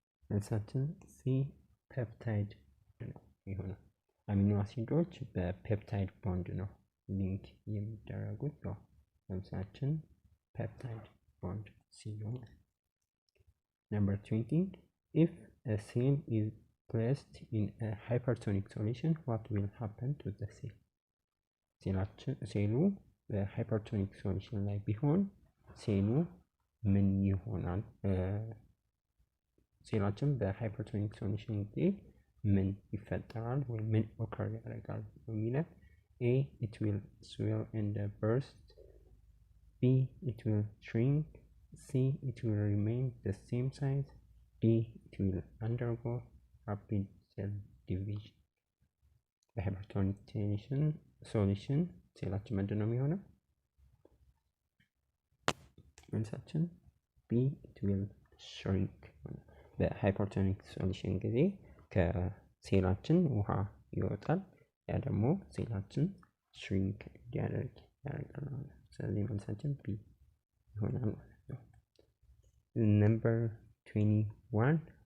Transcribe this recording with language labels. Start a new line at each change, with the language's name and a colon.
Amharic: መልሳችን C. ፔፕታይድ ነው ይሆናል። አሚኖ አሲዶች በፔፕታይድ ቦንድ ነው ሊንክ የሚደረጉት። ነው መልሳችን ፔፕታይድ ቦንድ ሲሆን። Number 20.
English: If a cell is placed in a hypertonic solution, what will happen to the cell?
Amharic: ሴሉ በሃይፐርቶኒክ ሶሉሽን ላይ ቢሆን ሴሉ ምን ይሆናል? ሴላችን በሃይፐርቶኒክ ሶሉሽን ጊዜ ምን ይፈጠራል ወይም ምን ኦከር ያደርጋል የሚለው A.
English: It will swell and burst. B. It will shrink. C. It will remain the same size. D. It will undergo rapid cell division.
Amharic: በሃይፐርቶኒክ ሶሉሽን ሴላችን ምንድን ነው የሚሆነው? መልሳችን
English: B. It will shrink.
Amharic: በሃይፐርቶኒክ ሶሉሽን ጊዜ ከሴላችን ውሃ ይወጣል። ያ ደግሞ ሴላችን ሽሪንክ እንዲያደርግ ያደርጋል። ስለዚህ መልሳችን ቢ ይሆናል ማለት ነው። Number 21.